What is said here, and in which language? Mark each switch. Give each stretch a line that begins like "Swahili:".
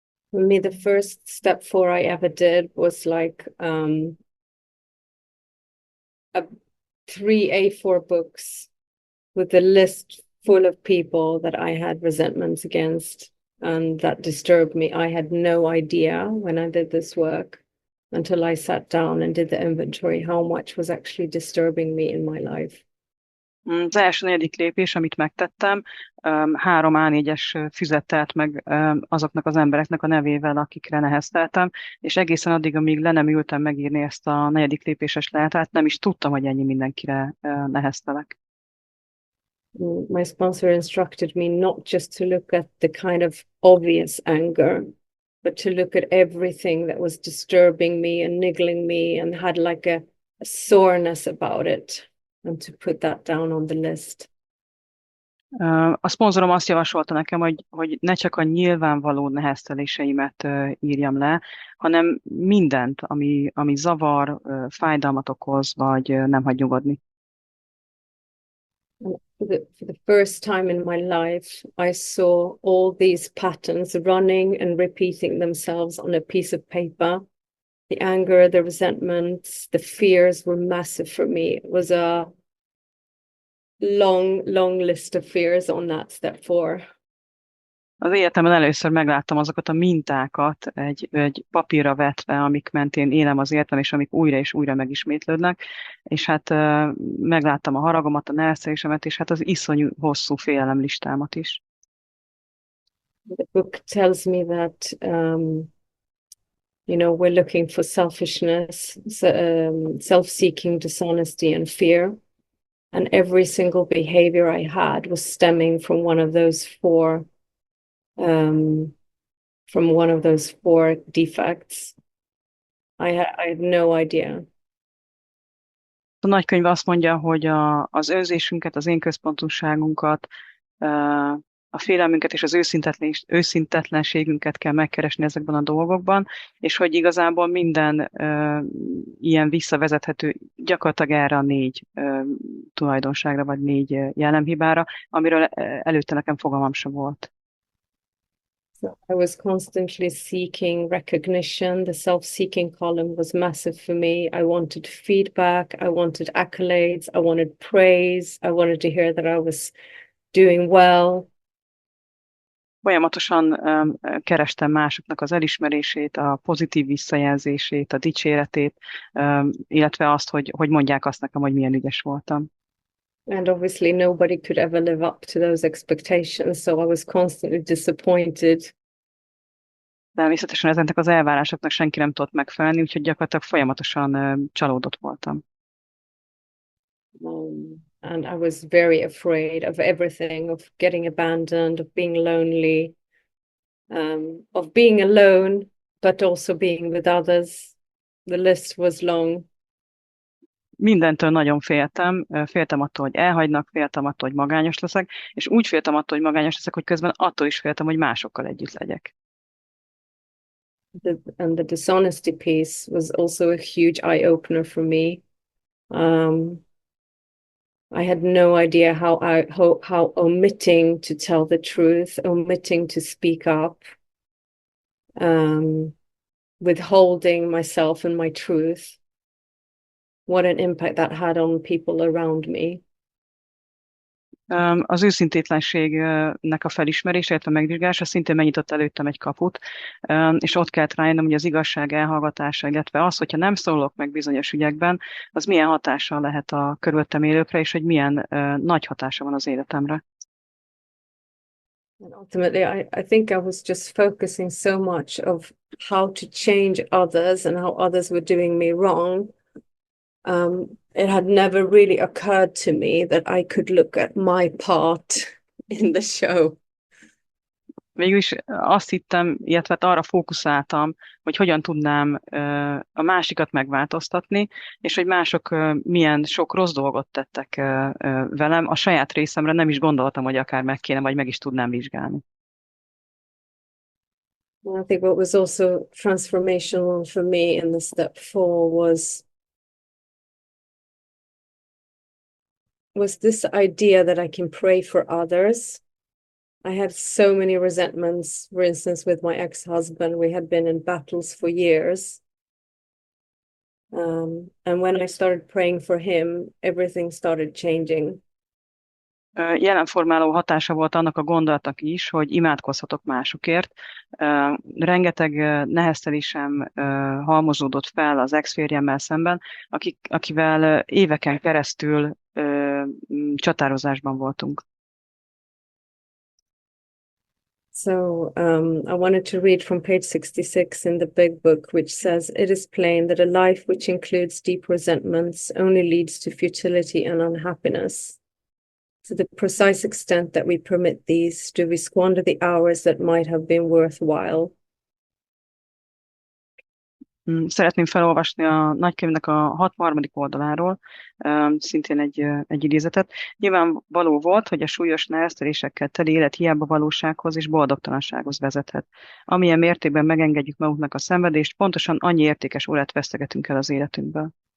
English: For me, the first step 4 I ever did was like three A4 books with a list full of people that I had resentments against and that disturbed me. I had no idea when I did this work until I sat down and did the inventory how much was actually disturbing me in my life.
Hungarian: Az első negyedik lépés, amit megtettem, 3 A4-es füzet telt meg azoknak az embereknek a nevével, akikre nehezteltem, és egészen addig, amíg le nem ültem megírni ezt a negyedik lépéses leltárt, nem is tudtam, hogy ennyi mindenkire neheztelek.
English: My sponsor instructed me not just to look at the kind of obvious anger, but to look at everything that was disturbing me and niggling me and had like a soreness about it, and to put that down on the list.
Hungarian: A szponzorom azt javasolta nekem, hogy ne csak a nyilvánvaló nehezteléseimet írjam le, hanem mindent, ami zavar, fájdalmat okoz, vagy nem hagy nyugodni.
English: For the first time in my life, I saw all these patterns running and repeating themselves on a piece of paper. The anger, the resentments, the fears were massive for me. It was a long list of fears on that step 4.
Hungarian: Az életemben először megláttam azokat a mintákat egy papírra vetve, amik mentén élem az életem, és amik újra és újra megismétlődnek, és hát megláttam a haragomat, a neheztelésemet, és hát az iszonyú hosszú félelemlistámat is.
English: The book tells me that we're looking for selfishness, self-seeking, dishonesty, and fear. And every single behavior I had was stemming from one of those four defects. I had no idea.
Hungarian: A nagykönyv azt mondja, hogy az önzésünket, az én központúságunkat, a félelmünket és az őszintetlenségünket kell megkeresni ezekben a dolgokban, és hogy igazából minden ilyen visszavezethető gyakorlatilag erre a 4 tulajdonságra, vagy 4 jellemhibára, amiről előtte nekem fogalmam sem volt.
English: So I was constantly seeking recognition. The self-seeking column was massive for me. I wanted feedback. I wanted accolades. I wanted praise. I wanted to hear that I was doing well.
Hungarian: Folyamatosan kerestem másoknak az elismerését, a pozitív visszajelzését, a dicséretét, illetve azt, hogy mondják azt nekem, hogy milyen ügyes voltam.
English: And obviously nobody could ever live up to those expectations, so I was constantly disappointed.
Hungarian: Természetesen ezeknek az elvárásoknak senki nem tudott megfelelni, úgyhogy gyakorlatilag folyamatosan csalódott voltam.
English: And I was very afraid of everything, of getting abandoned, of being lonely, of being alone, but also being with others. The list was long.
Hungarian: mindentől nagyon féltem. Féltem attól, hogy elhagynak, féltem attól, hogy magányos leszek, és úgy féltem attól, hogy magányos leszek, hogy közben attól is féltem, hogy másokkal együtt legyek.
English: And the dishonesty piece was also a huge eye-opener for me. I had no idea how omitting to tell the truth, omitting to speak up, withholding myself and my truth, what an impact that had on people around me.
Hungarian: Az őszintétlenségnek a felismerése, illetve megvizsgálása szintén megnyitott előttem egy kaput, és ott kellett rájönnöm, hogy az igazság elhallgatása, illetve az, hogyha nem szólok meg bizonyos ügyekben, az milyen hatással lehet a körülöttem élőkre, és hogy milyen nagy hatása van az életemre.
English: And ultimately, I think I was just focusing so much of how to change others and how others were doing me wrong. It had never really occurred to me that I could look at my part in the show.
Hungarian: Végülis azt hittem, illetve arra fókuszáltam, hogy hogyan tudnám a másikat megváltoztatni, és hogy mások milyen sok rossz dolgot tettek velem. A saját részemre nem is gondoltam, hogy akár meg kéne, vagy meg is tudnám vizsgálni.
English: I think what was also transformational for me in the step 4 was this idea that I can pray for others. I had so many resentments, for instance, with my ex-husband. We had been in battles for years. And when I started praying for him, everything started changing.
Hungarian: Jelenformáló hatása volt annak a gondolatnak is, hogy imádkozhatok másokért. Rengeteg neheztelésem halmozódott fel az ex-férjemmel szemben, akivel éveken keresztül csatározásban voltunk.
English: So I wanted to read from page 66 in the big book, which says, "It is plain that a life which includes deep resentments only leads to futility and unhappiness. To the precise extent that we permit these, do we squander the hours that might have been worthwhile."
Hungarian: Szeretném felolvasni a nagykönyvnek a 63. oldaláról, szintén egy idézetet. Nyilvánvaló volt, hogy a súlyos neheztelésekkel teli élet hiába valósághoz és boldogtalansághoz vezethet. Amilyen mértékben megengedjük magunknak a szenvedést, pontosan annyi értékes órát vesztegetünk el az életünkből.